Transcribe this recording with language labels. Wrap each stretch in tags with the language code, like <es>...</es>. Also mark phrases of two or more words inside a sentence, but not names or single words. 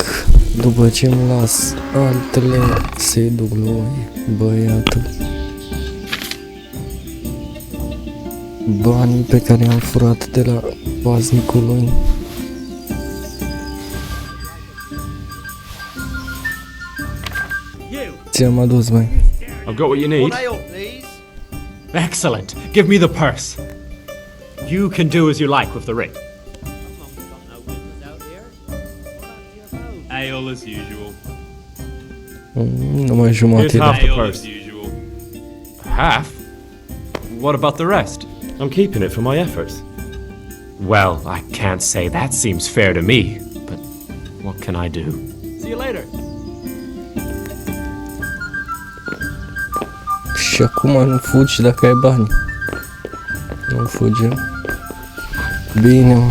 <ro>După ce îmi las altele, să-i duc lui băiatul banii pe care i-am furat de la paznicul lui. Ți-am adus, băi.</ro> <en>I've got what you need. Excellent. Give me the purse. You can do as you like with the ring. Ale as usual.</en> <ro>Numai jumătate.</ro> <en>Here's half the Ale purse. as usual. Half? What about the rest? I'm keeping it for my efforts. Well, I can't say that seems fair to me, but what can I do? See you later.</en> <ro>Și acum nu fugi dacă ai bani. Nu fugi. Bine, mă.</ro>